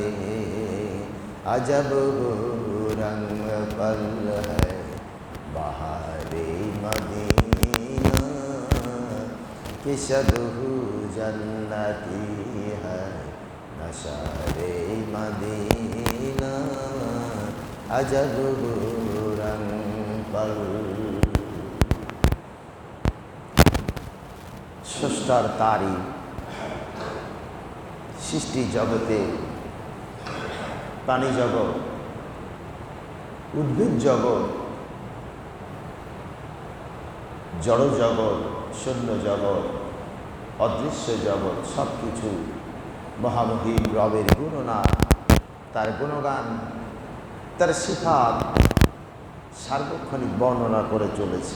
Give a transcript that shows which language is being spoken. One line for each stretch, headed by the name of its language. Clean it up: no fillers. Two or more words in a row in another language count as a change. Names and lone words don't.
Urdu: عجب رنگ پل ہے بہارے مدینہ کہ سب جنتی ہے نشارے مدینہ. عجب رنگ پل.
Bangla: স্রষ্টার তারি সৃষ্টি জগতে প্রাণী জগৎ, উদ্ভিদ জগৎ, জড় জগৎ, শূন্য জগৎ, অদৃশ্য জগৎ সব কিছু মহামহিম রবের গুণনা, তার গুণগান, তার সিফাত সার্বক্ষণিক বর্ণনা করে চলেছে।